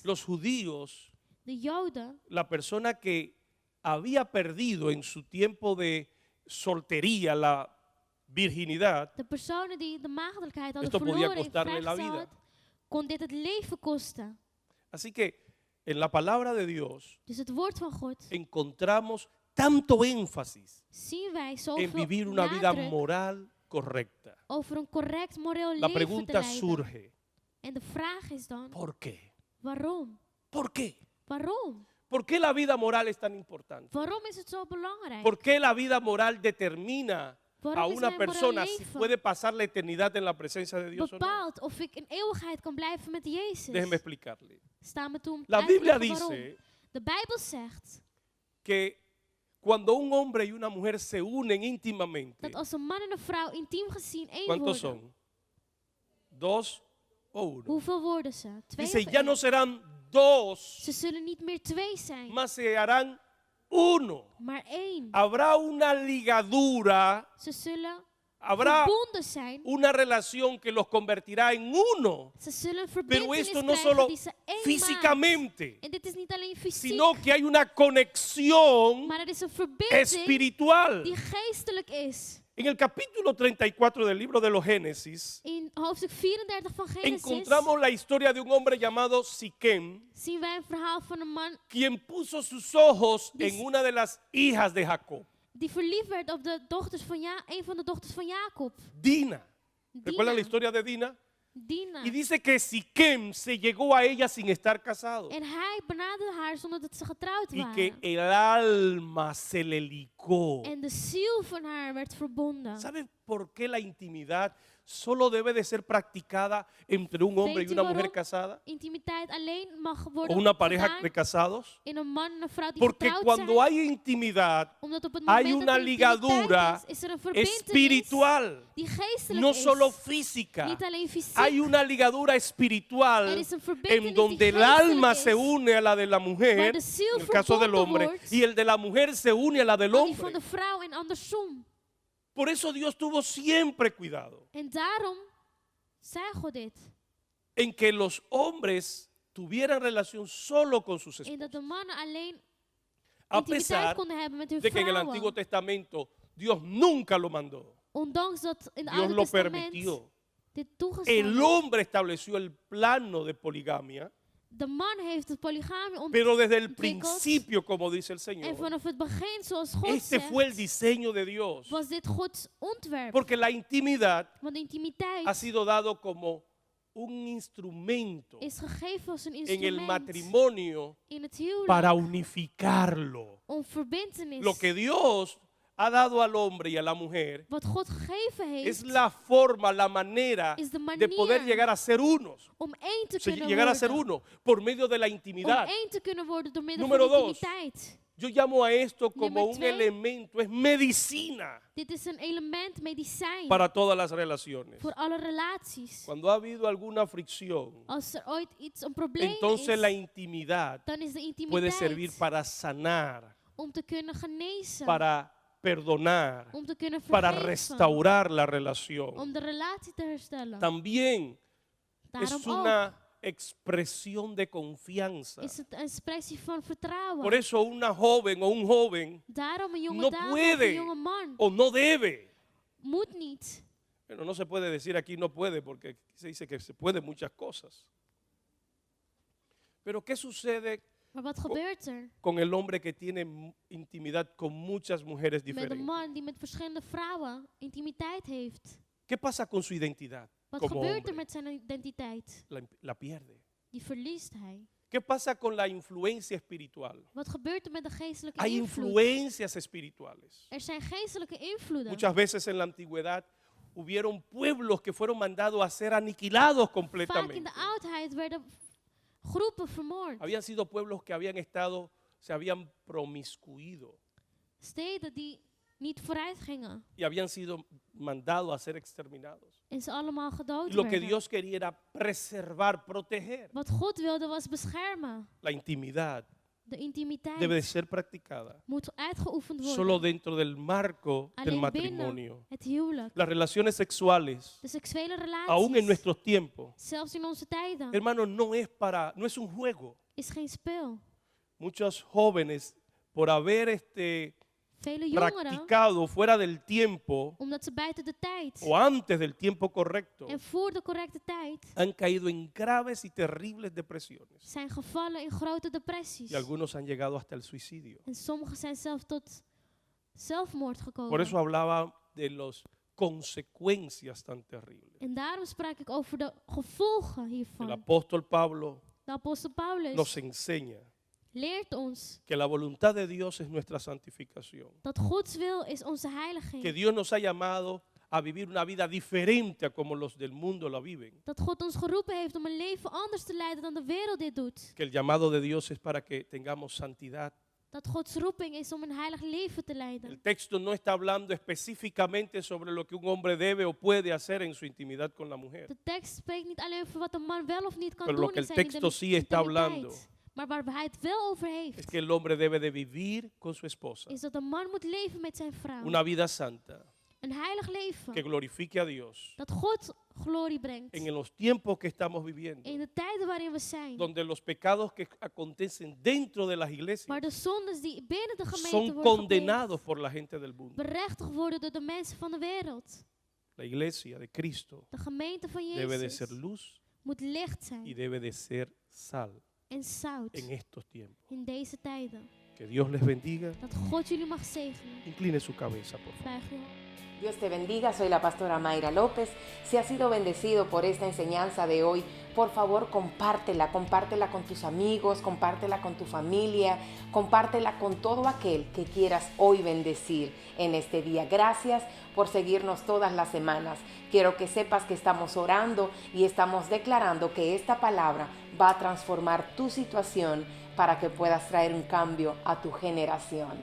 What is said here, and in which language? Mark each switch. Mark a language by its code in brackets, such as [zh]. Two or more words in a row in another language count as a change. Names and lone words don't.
[es] Los judíos, [nl] De Joden, [es] la persona que había perdido en su tiempo de soltería la virginidad, [nl] de personen die de maagdelijkheid hadden [es] esto podía [nl] verloren in [es] costarle la vida. [nl] vrijgezelheid, kon dit het leven kosten. [es] Así que en la palabra de Dios [nl] Dus het woord van God [es] encontramos tanto énfasis [nl] zien wij [es] en [nl] zoveel [es] vivir una vida [nl] nadruk [es] moral correcta. [nl] over een correct moreel [es] La [nl] leven te [es] pregunta [nl] leiden. [es] surge, [nl] En de vraag is dan, [es] ¿por qué? [nl] waarom? [es] ¿Por qué? [nl] Waarom? [es] ¿Por qué la vida moral es tan importante? [nl] Waarom is het zo belangrijk? [es] ¿Por qué la vida moral determina a [nl] Waarom is [es] una [nl] mijn moraal [es] persona si [nl] leven [es] puede pasar la eternidad en la presencia de Dios o no? [nl] bepaalt of ik in eeuwigheid kan blijven met Jezus? [es] Déjeme explicarle. [nl] Sta me toe om [es] La [nl] uit te [es] Biblia [nl] leggen waarom. [es] dice [nl] De Bijbel zegt [es] que cuando un hombre y una mujer se unen íntimamente, [nl] dat als een man en een vrouw intiem gezien één [es] ¿cuántos [nl] worden. [es] son? ¿Dos o uno? [nl] Hoeveel worden ze? Twee [es] Dice, [nl] of [es] ya [nl] één? [es] no serán dos, [nl] Ze zullen niet meer twee zijn, [es] más se harán uno. [nl] maar één. [es] Habrá una ligadura, [nl] Ze zullen [es] habrá [nl] verbonden zijn. [es] una relación que los convertirá en uno. [nl] Ze zullen een [es] Pero [nl] verbintenis [es] esto no [nl] krijgen [es] solo [nl] die ze één maakt. [es] físicamente, [nl] En dit is niet alleen fysiek, [es] sino que hay una conexión [nl] maar er is een verbinding [es] espiritual. [nl] die geestelijk is. [es] En el capítulo 34 del libro de los Génesis, [nl] In hoofdstuk 34 van Genesis [es] encontramos la historia de un hombre llamado Siquem, [nl] zien wij een verhaal van een man [es] quien puso sus ojos en una de las hijas de Jacob, [nl] die verliefd werd op de dochters van een van de dochters van Jacob. [es] Dina. ¿Recuerdan la Dina. historia de Dina? Dina. Y dice que Siquem se llegó a ella sin estar casado [nl] En hij benaderde haar zonder dat ze getrouwd [es] y que [nl] waren. [es] el alma se le licó. [nl] En de ziel van haar werd verbonden. [es] ¿Saben por qué la intimidad solo debe de ser practicada entre un hombre y [nl] Weet u [es] una mujer [nl] waarom [es] casada? [nl] intimiteit alleen mag [es] ¿O [nl] worden [es] una pareja [nl] gedaan [es] de casados? [nl] in een man en een vrouw die [es] Porque [nl] getrouwd [es] cuando [nl] zijn? [es] hay intimidad, [nl] Omdat op het [es] hay [nl] moment [es] una [nl] dat er intimiteit [es] ligadura [nl] is er een verbintenis [es] espiritual, [nl] die geestelijk [es] no [nl] is. [es] solo física. [nl] Niet alleen fysiek. [es] Hay una ligadura espiritual [nl] Er is een verbintenis [es] en donde [nl] die [es] el alma [nl] geestelijk [es] se [nl] is, [es] une a la de la mujer, [nl] waar de ziel [es] en el caso del [nl] verbonden [es] hombre, [nl] wordt, [es] y el de la mujer se une a la del [nl] aan die van [es] hombre. [nl] de vrouw en andersom. [es] Por eso Dios tuvo siempre cuidado [nl] En daarom zei God dit. [es] en que los hombres tuvieran relación solo con sus [nl] En [es] esposas. [nl] dat de mannen alleen [es] A [nl] intimiteit [es] pesar [nl] konden hebben met hun [es] de que en el Antiguo [nl] vrouwen. [es] Testamento Dios nunca lo mandó. [nl] Ondanks dat in het [es] Dios [nl] Oude [es] lo [nl] Testament [es] permitió. [nl] dit toegestaan [es] El [nl] is. [es] hombre estableció el plano de poligamia, [nl] De man heeft het polygamie [es] pero desde el [nl] ontwikkeld. [es] principio, como dice el [nl] En [es] Señor, [nl] vanaf het begin, zoals God [es] este fue el [nl] zegt, [es] diseño de Dios. [nl] was dit Gods ontwerp. [es] Porque la intimidad [nl] Want de intimiteit [es] ha sido dado como un instrumento [nl] is gegeven als een [es] en el [nl] instrument [es] matrimonio [nl] in het huwelijk [es] para unificarlo. [nl] om verbintenis. [es] Lo que Dios ha dado al hombre y a la mujer [nl] Wat God gegeven [es] es [nl] heeft, [es] la forma, la manera [nl] is de [es] de poder [nl] manier [es] llegar a ser unos. [nl] om één te [es] O sea, [nl] kunnen [es] llegar a ser [nl] worden. [es] uno por medio de la [nl] Om [es] intimidad. [nl] één te kunnen worden door middel [es] Número [nl] van [es] dos. [nl] intimiteit. [es] Yo llamo a esto como Número un [nl] twee. [es] elemento, es medicina [nl] Dit is een element, medicijn, [es] para todas las relaciones. [nl] voor alle relaties. [es] Cuando ha habido alguna fricción, [nl] Als er ooit een probleem [es] entonces la [nl] is, [es] intimidad [nl] dan is de [es] puede servir [nl] intimiteit [es] para sanar, [nl] om te kunnen genezen, [es] para perdonar, [nl] om te kunnen [es] para [nl] vergeven, [es] restaurar la relación. [nl] om de relatie te herstellen. [es] También [nl] Daarom [es] es [nl] ook [es] una expresión de confianza. [nl] is het een expressie van vertrouwen. [es] Por eso una joven o un joven [nl] Daarom een jonge [es] no [nl] dame of [es] puede [nl] een jonge man [es] o no debe. [nl] moet niet. [es] Bueno, no se puede decir aquí no puede porque se dice que se puede muchas cosas. Pero ¿qué sucede [nl] Maar wat gebeurt er [es] con el hombre que tiene intimidad con muchas mujeres [nl] met een [es] diferentes? [nl] man die met verschillende vrouwen intimiteit heeft? [es] ¿Qué pasa con su identidad [nl] Wat [es] como [nl] gebeurt er [es] hombre? [nl] met zijn identiteit? [es] La pierde. [nl] Die verliest hij. [es] ¿Qué pasa con la influencia espiritual? [nl] Wat gebeurt er met de geestelijke [es] Hay [nl] invloed? [es] influencias espirituales. [nl] Er zijn geestelijke invloeden. [es] Muchas veces en la antigüedad hubieron pueblos que fueron mandados a ser aniquilados [nl] Vaak in [es] completamente. [nl] de oudheid werden groepen vermoord. [es] Habían sido pueblos que habían estado, se habían promiscuido [nl] Steden die niet vooruit gingen [es] y habían sido mandados a ser exterminados. [nl] en ze allemaal gedood [es] Y lo que [nl] werden. [es] Dios quería era preservar, proteger. [nl] Wat God wilde was beschermen. [es] La intimidad [nl] De intimiteit [es] debe de ser practicada [nl] moet uitgeoefend worden. [es] solo dentro del marco del [nl] Alleen [es] matrimonio. [nl] binnen het huwelijk. [es] Las relaciones sexuales, [nl] De seksuele [es] aún en [nl] relaties, [es] nuestros tiempos, [nl] zelfs in onze tijden, [es] hermanos, no es un juego. [nl] is geen spel. [es] Muchos jóvenes, por haber [nl] Vele jongeren, [es] practicado fuera del tiempo [nl] omdat ze buiten de tijd [es] o antes del tiempo correcto, [nl] en voor de correcte tijd [es] han caído en graves y terribles depresiones. [nl] zijn gevallen in grote depressies. [es] Y algunos han llegado hasta el suicidio. [nl] En sommigen zijn zelfs tot zelfmoord gekomen. [es] Por eso hablaba de las consecuencias tan terribles. [nl] En daarom sprak ik over de gevolgen [es] El [nl] hiervan. [es] apóstol Pablo [nl] De apostel Paulus [es] nos enseña [nl] leert ons [es] que la voluntad de Dios es nuestra santificación. [nl] dat Gods wil is onze [es] Que [nl] heiliging. [es] Dios nos ha llamado a vivir una vida diferente a como los del mundo la viven. [nl] Dat God ons geroepen heeft om een leven anders te leiden dan de wereld dit doet. [es] Que el llamado de Dios es para que tengamos santidad. [nl] Dat Gods roeping is om een heilig leven te [es] El [nl] leiden. [es] texto no está hablando específicamente sobre lo que un hombre debe o puede hacer en su intimidad con la mujer. [nl] De tekst spreekt niet alleen over wat een man wel of niet kan [es] Pero lo [nl] doen [es] que [nl] in [es] el [nl] zijn [es] texto sí está hablando [nl] intimiteit. Maar waar hij het wel over [es] Es [nl] heeft, [es] que el hombre debe de vivir con su esposa [nl] is dat een man moet leven met zijn vrouw. [es] una vida santa [nl] Een heilig [es] que [nl] leven. [es] glorifique a Dios [nl] Dat God glorie brengt. [es] en los tiempos que estamos viviendo, [nl] In de tijden waarin we zijn. [es] donde los pecados que acontecen dentro de las [nl] Waar [es] iglesias [nl] de zondes die binnen de gemeente [es] son [nl] worden [es] condenados [nl] gepleegd, [es] por la gente del mundo. [nl] berechtigd worden door de mensen van de wereld. [es] La iglesia de Cristo [nl] De gemeente van [es] debe de ser Jezus luz [nl] moet licht [es] y [nl] zijn [es] debe de ser sal [nl] en zout [es] en estos tiempos. [nl] in deze tijden. [es] Que Dios les bendiga. [nl] Dat God jullie mag zegenen. [es] Incline su cabeza, por favor. [nl] Buig je hoofd. [es] Dios te bendiga, soy la pastora Mayra López. Si has sido bendecido por esta enseñanza de hoy, por favor compártela con tus amigos, compártela con tu familia, compártela con todo aquel que quieras hoy bendecir en este día. Gracias por seguirnos todas las semanas. Quiero que sepas que estamos orando y estamos declarando que esta palabra va a transformar tu situación para que puedas traer un cambio a tu generación.